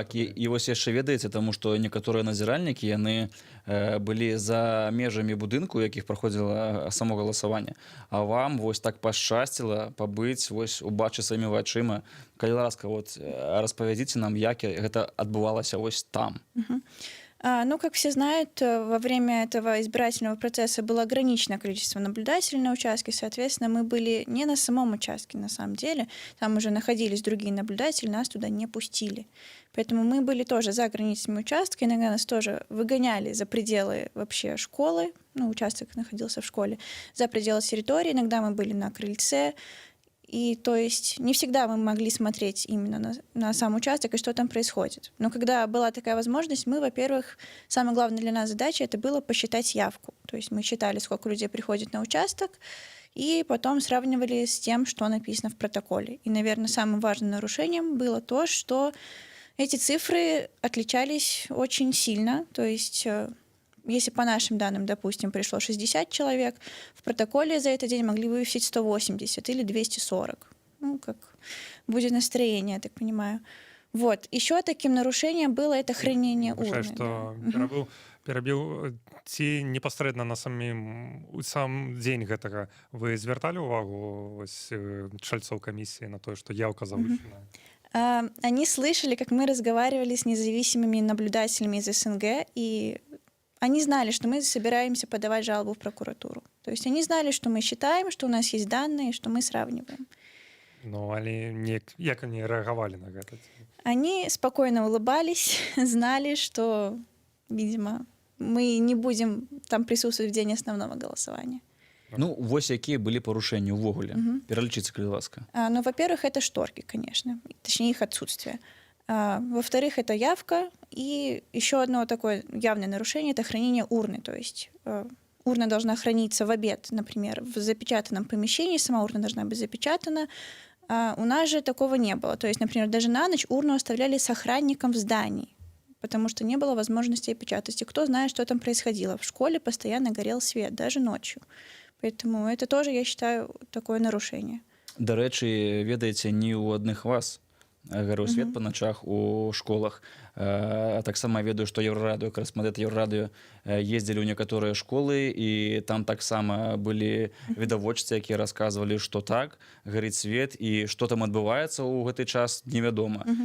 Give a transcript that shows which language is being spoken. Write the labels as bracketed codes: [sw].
[be] Так, і вось яшчэ ведаеце, таму што некаторыя назіральнікі, яны былі за межамі будынку, якіх праходзіла само галасаванне. А вам вось так пашчасціла пабыць, вось убачыць сваімі вачыма. Калі ласка, распавядзіце нам, як гэта адбывалася вось там. [ru] Ну, как все знают, во время этого избирательного процесса было ограниченное количество наблюдателей на участке, соответственно, мы были не на самом участке, на самом деле, там уже находились другие наблюдатели, нас туда не пустили. Поэтому мы были тоже за границами участка, иногда нас тоже выгоняли за пределы вообще школы, ну, участок находился в школе, за пределы территории, иногда мы были на крыльце. И то есть не всегда мы могли смотреть именно на сам участок и что там происходит. Но когда была такая возможность, мы, во-первых, самая главная для нас задача — это было посчитать явку. То есть мы считали, сколько людей приходит на участок, и потом сравнивали с тем, что написано в протоколе. И, наверное, самым важным нарушением было то, что эти цифры отличались очень сильно. То есть... Если по нашим данным, допустим, пришло 60 человек, в протоколе за этот день могли вывесить 180 или 240. Ну, как будет настроение, я так понимаю. Вот. Еще таким нарушением было это хранение урны. [be] Что перабіў, ці непасрэдна на сам дзень гэтага вы звярталі ўвагу чальцоў камісіі на тое, што яўка завышаная? [ru] Они слышали, как мы разговаривали с независимыми наблюдателями из СНГ, и они знали, что мы собираемся подавать жалобу в прокуратуру. То есть они знали, что мы считаем, что у нас есть данные, что мы сравниваем. Ну, як они реагировали на это? Они спокойно улыбались, знали, что, видимо, мы не будем там присутствовать в день основного голосования. [be] Ну, вось якія былі парушэнні ўвогуле? Пералічыце, калі ласка. [ru] Ну, во-первых, это шторки, конечно, точнее их отсутствие. Во-вторых, это явка, и еще одно такое явное нарушение – это хранение урны. То есть урна должна храниться в обед, например, в запечатанном помещении, сама урна должна быть запечатана. У нас же такого не было. То есть, например, даже на ночь урну оставляли с охранником в здании, потому что не было возможности опечатать. И кто знает, что там происходило. В школе постоянно горел свет, даже ночью. Поэтому это тоже, я считаю, такое нарушение. [be] До речі, ведаеце, не ў адных вас гарэў свет па начах у школах. Таксама ведаю, што Еўрарадыё, корэспандэнты Еўрарадыё ездзілі ў некаторыя школы, і там таксама былі відавочцы, якія расказвалі, што так, гарыць свет, і што там адбываецца ў гэты час, невядома.